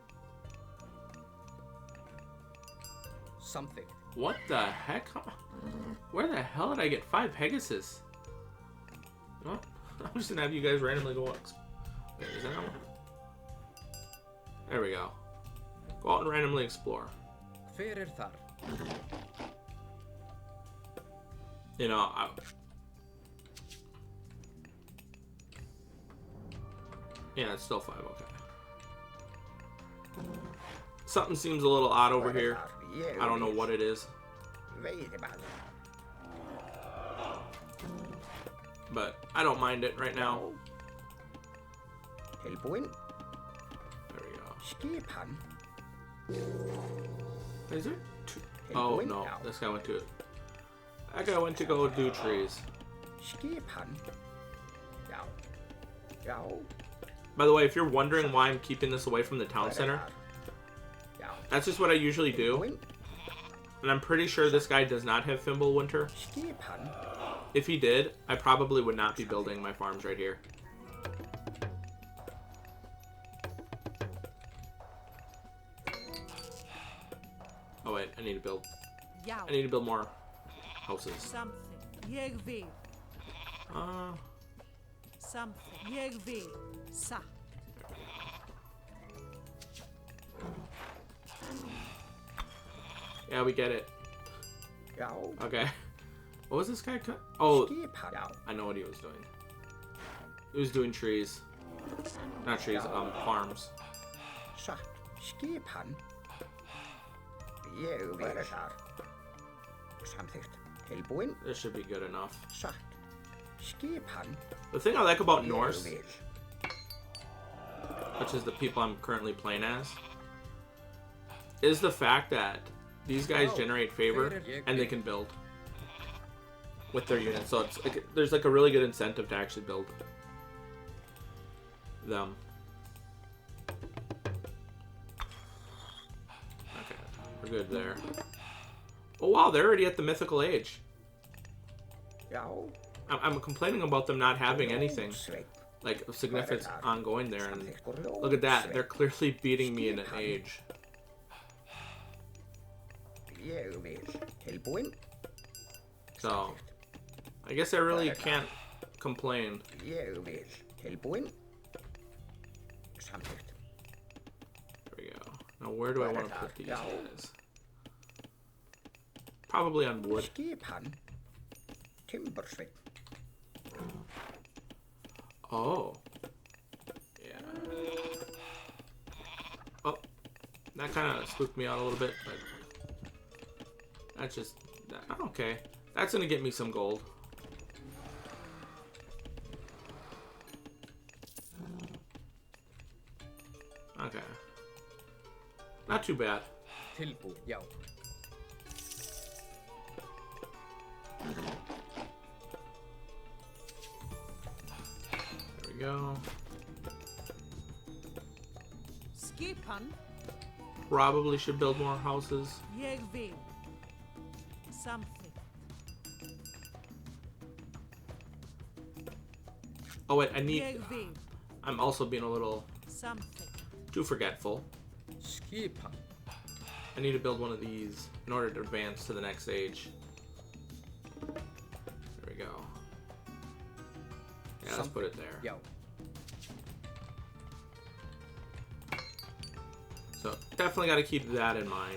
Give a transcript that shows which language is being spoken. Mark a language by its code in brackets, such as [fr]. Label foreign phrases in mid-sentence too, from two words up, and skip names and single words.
[is] Samþykkt. [en] What the heck? Where the hell did I get 5 Pegasus? Well, I'm just gonna have you guys randomly go out. Wait, is that one? There we go. Go out and randomly explore. [is] Hver þar? [en] You know, yeah, it's still 5. Okay. Something seems a little odd over here. I don't know what it is, [is] Veiðimaður. [en] but I don't mind it right now. [is] Tilbúinn. [en] There we go. [is] Skipan. [en] Is there two? Oh no, this guy went to it. That guy went to go do trees. [is] Skipan. Já. Já. [en] By the way, if you're wondering why I'm keeping this away from the town center, [is] Já. [en] that's just what I usually do. [is] Tilbúinn. [en] And I'm pretty sure this guy does not have Fimble Winter. [is] Skipan. [en] If he did, I probably would not be building my farms right here. Oh wait, I need to build. [is] Já. [en] I need to build more houses. Something. [is] Ég vil. Something. Ég vil. Satt. [en] Yeah, we get it. [is] Já. [en] Okay. What was this guy? Oh, [is] Skipan. Já. [en] I know what he was doing. He was doing trees. Not trees, farms. [is] Satt. Skipan. Ég vil. Hver þar? Samþykkt. Tilbúinn. [en] This should be good enough. [is] Satt. Skipan. [en] The thing I like about [is] Ég [en] Norse, [is] vil. [en] which is the people I'm currently playing as, is the fact that these guys generate favor and they can build with their units. So it's like, there's like a really good incentive to actually build them. Okay, we're good there. Oh wow, they're already at the mythical age. [is] Já. [en] I'm complaining about them not having anything [is] Sveit. [en] like of significance ongoing there, and [is] Samþykkt. [en] look at that, they're clearly beating me in an age. [is] Ég vil. Tilbúinn. [en] So I guess I really can't complain. [is] Ég vil. Tilbúinn. Samþykkt. [en] There we go. Now where do I want to put these guys? Probably on wood. [is] Skipan. Timbursveit. [en] Oh. Yeah. Oh. That kind of spooked me out a little bit, but that's just... Okay. That's going to get me some gold. Okay. Not too bad. [is] Tilbúinn. Já. [en] There we go. [is] Skipan. [en] Probably should build more houses. [is] Ég vil. [en] Something. Oh wait, I need. [is] Ég vil. [en] I'm also being a little Something. too forgetful. [is] Skipa. [en] I need to build one of these in order to advance to the next stage. There we go. Yeah, let's put it there. Yo. So definitely got to keep that in mind.